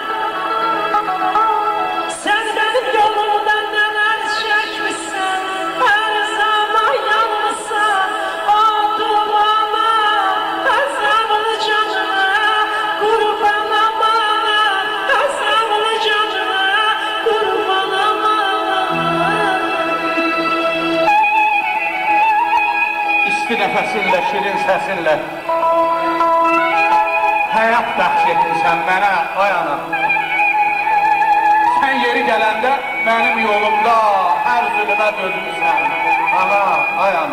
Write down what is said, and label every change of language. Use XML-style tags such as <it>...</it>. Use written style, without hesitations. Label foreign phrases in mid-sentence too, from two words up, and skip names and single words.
<tr>sen benim yolumda neler çekmişsin, her zaman yanmışsın o dumana, ezamlı canına kurban amana, ezamlı canına kurban amana.</tr> <az>İsti nəfəsinlə, şirin səsinlə həyat bəxş etmişsən mənə, ay ana. Sən yeri gələndə mənim yolumda hər zülmə dözmüşsən, ana, ay ana.</az>